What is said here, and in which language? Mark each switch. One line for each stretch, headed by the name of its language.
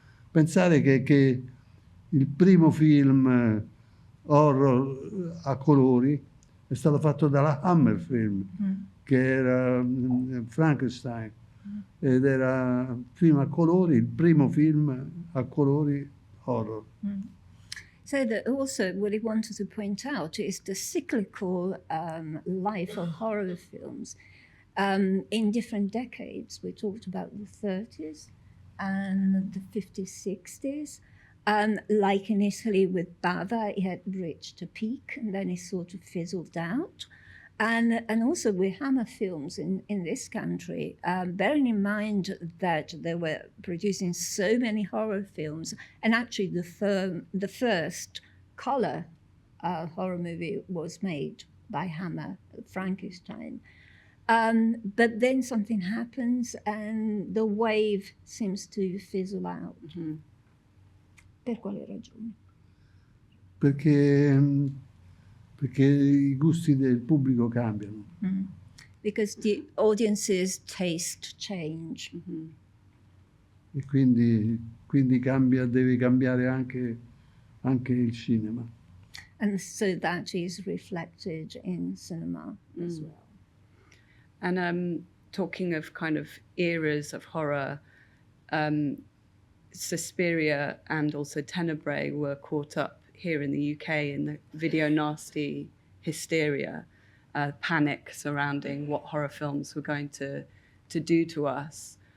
Italian: Pensare che il primo film horror a colori è stato fatto dalla Hammer Film, che era Frankenstein, ed era film a colori, il primo film a colori horror.
English: So that also what I wanted to point out is the cyclical life of horror films in different decades. We talked about the 30s and the 50s, 60s. Like in Italy with Bava, it had reached a peak and then it sort of fizzled out. And also with Hammer Films in this country, bearing in mind that they were producing so many horror films, and actually the first color horror movie was made by Hammer, Frankenstein. But then something happens and the wave seems to fizzle out.
Italian: Per quale ragione? Perché i gusti del pubblico cambiano.
English: Because the audience's taste change.
Italian: E quindi deve cambiare anche il cinema.
English: And so that is reflected in cinema as well. And talking of kind of eras of horror, Suspiria and also Tenebrae were caught up here in the UK in the video nasty hysteria, panic surrounding what horror films were going to do to us.